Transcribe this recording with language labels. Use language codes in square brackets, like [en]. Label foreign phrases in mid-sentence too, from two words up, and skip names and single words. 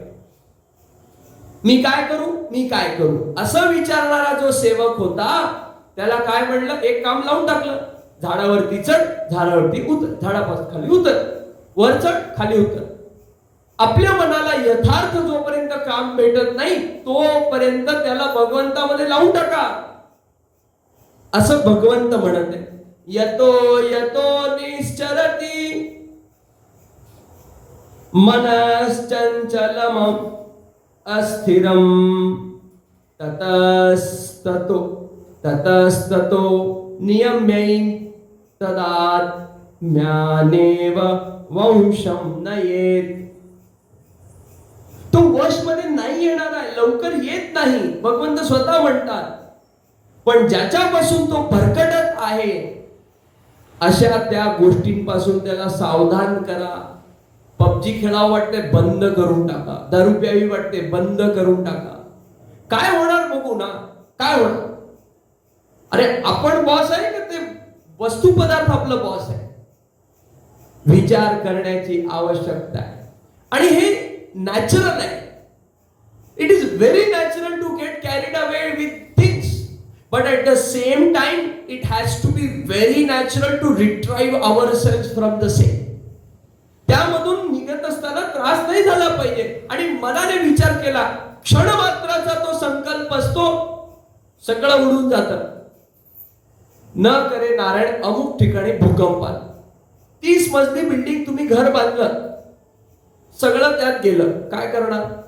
[mr] मी काय करू, मी काय करू असं विचारणारा जो सेवक होता त्याला काय म्हणलं, एक काम लावून टाकलं, झाडावरती चढ, झाडावरती उतर, झाडापासून खाली उतर, वर चढ, खाली उतर. आपल्या मनाला यथार्थ जोपर्यंत काम भेटत नाही तोपर्यंत त्याला भगवंतामध्ये लावून टाका, असं भगवंत म्हणत आहे. [sa] यतो यतो निश्चरती मनश्चंचलम अस्थिरम ततस्ततो ततस्ततो नियम्यैन तदात्म्यानेव वंशम नयेत. [mr] तो वश मध्ये नाही येणार आहे, लवकर येत नाही, भगवंत स्वतः म्हणतात. पण ज्याच्यापासून तो भरकटत आहे अशा त्या गोष्टींपासून त्याला सावधान करा. पबजी खेळावं वाटते, बंद करून टाका. दारू प्यावी वाटते, बंद करून टाका. काय होणार बघू ना, काय होणार. अरे आपण बॉस आहे का ते वस्तू पदार्थ आपलं बॉस आहे. विचार करण्याची आवश्यकता आहे आणि हे नॅचरल आहे. [en] It is very natural to get carried away with things, but at the same time it has to be very natural to retrieve ourselves from the same. [mr] त्यामधून निघत असताना त्रास नाही झाला पाहिजे आणि मनाने विचार केला, क्षण मात्राचा तो संकल्प असतो, सगळं उडून जातं. [hi] न करे नारायण [mr] अमुक ठिकाणी भूकंप आला, 30 मजली बिल्डिंग तुम्ही घर बांधलं, सगळं त्यात गेलं, काय करणार.